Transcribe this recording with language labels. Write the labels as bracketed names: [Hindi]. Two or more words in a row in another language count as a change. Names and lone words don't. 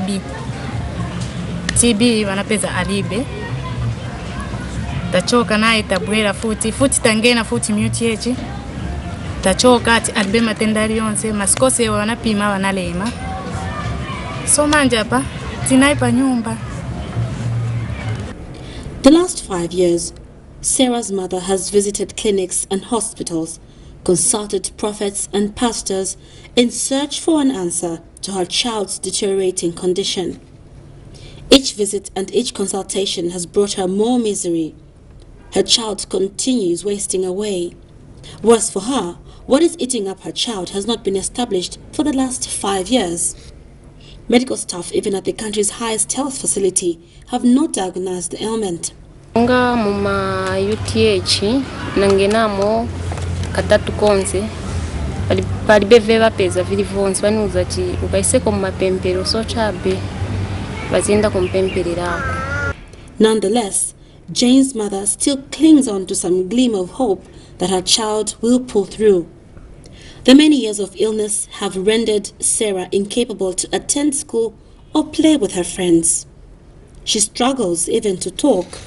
[Nyanja] TB wanapeza alibe tachoka naye tabwera futi tangena futi UTH tachoka ati alibe matendari yonse maskose wanapima wanalema so manje hapa tinaipa nyumba. [English] The last 5 years, Sarah's mother has visited clinics and hospitals, consulted prophets and pastors in search for an answer to her child's deteriorating condition. Each visit and each consultation has brought her more misery. Her child continues wasting away. Worse for her, what is eating up her child has not been established for the last 5 years. Medical staff, even at the country's highest health facility, have not diagnosed the ailment. [Nyanja] Nga muma UTH nangenamo katatu konse palibeve bapeza vilivonse banuza ati ukaiseko mumapempero so chabe bazenda kumpempererako [English] Nonetheless, Jane's mother still clings on to some gleam of hope that her child will pull through. The many years of illness have rendered Sarah incapable to attend school or play with her friends. She struggles even to talk.